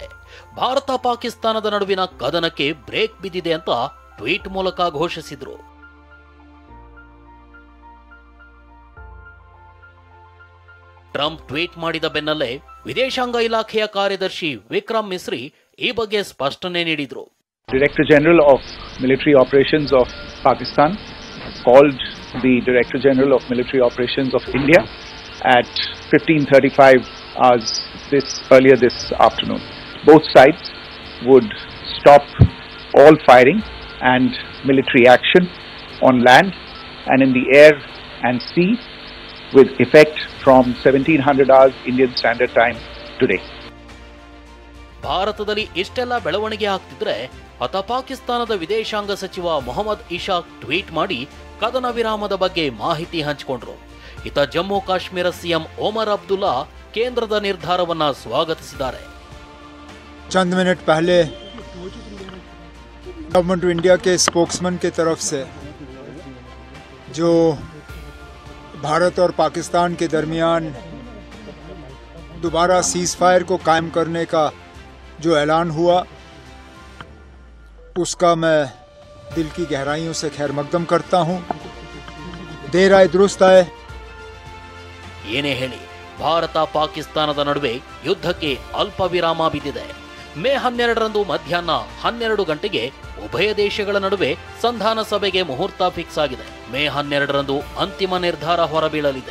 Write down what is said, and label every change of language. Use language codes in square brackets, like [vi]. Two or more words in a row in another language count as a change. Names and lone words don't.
[kn] ಭಾರತ ಪಾಕಿಸ್ತಾನದ ನಡುವಿನ ಕದನಕ್ಕೆ ಬ್ರೇಕ್ ಬಿದ್ದಿದೆ ಅಂತ ಟ್ವೀಟ್ ಮೂಲಕ ಘೋಷಿಸಿದ್ರು. ಟ್ರಂಪ್ ಟ್ವೀಟ್ ಮಾಡಿದ ಬೆನ್ನಲ್ಲೇ ವಿದೇಶಾಂಗ ಇಲಾಖೆಯ ಕಾರ್ಯದರ್ಶಿ ವಿಕ್ರಮ್ ಮಿಸ್ರಿ ಈ ಬಗ್ಗೆ ಸ್ಪಷ್ಟನೆ ನೀಡಿದ್ರು. [en] Director General of Military Operations of Pakistan called the Director General of Military Operations of India at 15:35 hours earlier this afternoon. Both sides would stop all firing and military action on land and in the air and sea with effect from 1700 hours Indian Standard Time today. [kn] ಭಾರತದಲ್ಲಿ ಇಷ್ಟೆಲ್ಲ ಬೆಳವಣಿಗೆ ಆಗ್ತಿದ್ರೆ ಅತ ಪಾಕಿಸ್ತಾನದ ವಿದೇಶಾಂಗ ಸಚಿವ ಮೊಹಮ್ಮದ್ ಇಶಾಕ್ ಟ್ವೀಟ್ ಮಾಡಿ ಕದನ ವಿರಾಮದ ಬಗ್ಗೆ ಮಾಹಿತಿ ಹಂಚಿಕೊಂಡ್ರು. ಇತ ಜಮ್ಮು ಕಾಶ್ಮೀರ ಸಿಎಂ ಒಮರ್ ಅಬ್ದುಲ್ಲಾ ಕೇಂದ್ರದ ನಿರ್ಧಾರವನ್ನ ಸ್ವಾಗತಿಸಿದ್ದಾರೆ. [ur] چند منٹ پہلے [en] Government of India [ur] کے اسپوکس مین کی طرف سے جو بھارت اور پاکستان کے درمیان دوبارہ [en] cease fire [ur] کو قائم کرنے کا جو اعلان ہوا، اس کا میں دل کی گہرائیوں سے خیر مقدم کرتا ہوں. دیر آئے درست آئے. [kn] ಏನೇ ಹೇಳಿ ಭಾರತ ಪಾಕಿಸ್ತಾನದ ನಡುವೆ ಯುದ್ಧಕ್ಕೆ ಅಲ್ಪ ವಿರಾಮ ಬಿದ್ದಿದೆ. ಮೇ 12ರಂದು ಮಧ್ಯಾಹ್ನ 12 ಗಂಟೆಗೆ ಉಭಯ ದೇಶಗಳ ನಡುವೆ ಸಂಧಾನ ಸಭೆಗೆ ಮುಹೂರ್ತ ಫಿಕ್ಸ್ ಆಗಿದೆ. ಮೇ 12ರಂದು ಅಂತಿಮ ನಿರ್ಧಾರ ಹೊರಬೀಳಲಿದೆ.